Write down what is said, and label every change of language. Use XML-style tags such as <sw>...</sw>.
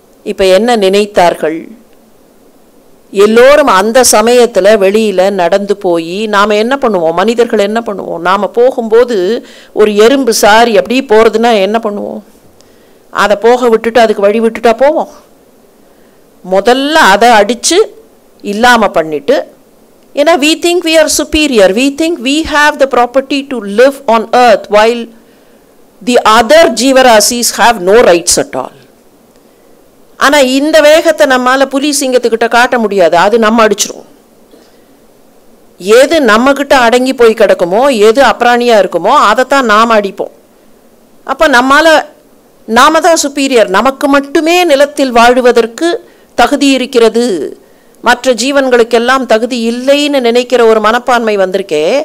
<ta>இப்போ என்ன நினைத்தார்கள்? எல்லோரும் அந்த சமயத்தில் வெளியில் நடந்து போய் நாம் என்ன பண்ணுவோம்? மனிதர்கள் என்ன பண்ணுவோம்? நாம் போகும்போது ஒரு எறும்பு சாரி அப்படி போகிறதுனா என்ன பண்ணுவோம்? அதை போக விட்டுட்டு அதுக்கு வழி விட்டுட்டா போவோம்? முதல்ல அதை அடித்து இல்லாமல் பண்ணிட்டு, ஏன்னா</ta> <en>we think we are superior, we think we have the property to live on earth while the other ஜீவராசிஸ் have no rights at all.</en> <ta>ஆனால் இந்த வேகத்தை நம்மால் புலி சிங்கத்துக்கிட்ட காட்ட முடியாது, அது நம்ம அடிச்சிடும். எது நம்மக்கிட்ட அடங்கி போய் கிடக்குமோ, எது அப்ராணியாக இருக்குமோ அதைத்தான் நாம் அடிப்போம். அப்போ நாம தான் சுப்பீரியர், நமக்கு மட்டுமே நிலத்தில் வாழுவதற்கு தகுதி இருக்கிறது, மற்ற ஜீவன்களுக்கெல்லாம் தகுதி இல்லைன்னு நினைக்கிற ஒரு மனப்பான்மை வந்திருக்கே.</ta>